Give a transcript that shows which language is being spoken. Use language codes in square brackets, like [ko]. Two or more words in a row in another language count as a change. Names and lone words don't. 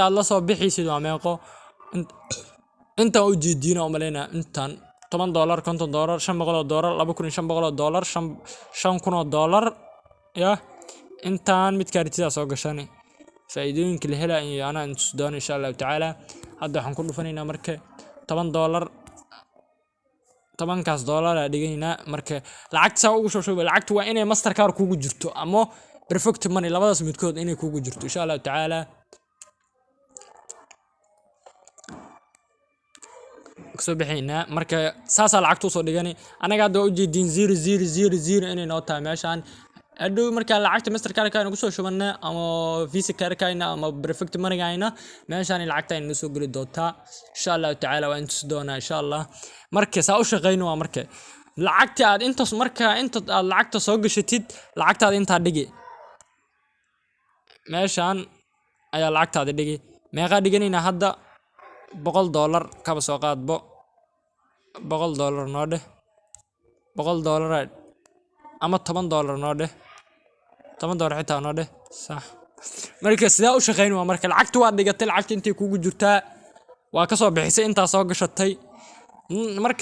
[so] aad la soo bixisid waa meeqo inta u jeedina oo maleena intan $10 $50 $500 $2,500 $5,000 ya intaan mid kaartida soo gashanay faa'iidooyinka la helayo ana intu doon [ar] إن شاء الله تعالى [so] hadda waxaan ku dhufanaynaa marka $10 $10kaas aad dhigaynaa marka lacagta ugu soo shubay lacagtu waa inay mastercard kugu jirto ama perfect money labadaas midkood inay kugu jirto [ar] إن شاء الله تعالى [so] soo bixina marka saasa lacagtu soo dhigani anaga hadda u jeedin 0000 inay noo tahay meeshan adoo marka lacagta mastercard ka ugu soo shubana ama visa card ka ama perfect money gaayna meeshan lacagta ay soo gali doontaa [ar] إن شاء الله تعالى [so] waan tus doona [ar] إن شاء الله [so] marka saa u shaqeyno waa marka lacagta aad intaas marka inta aad lacagta soo gashatid lacagtaada inta dhigi meeshan ayaa lacagtaada dhigi meeqa dhiganayna hadda $100 kaba soo qaadbo $100 noo dheh $100 ama $10 noo dheh $10 xitaa noo dheh sax marka sida u shaqeyn waa marka lacagtu waa dhigatay lacagta intii kugu jirtaa waa ka soo bixisay inta soo gashatay marka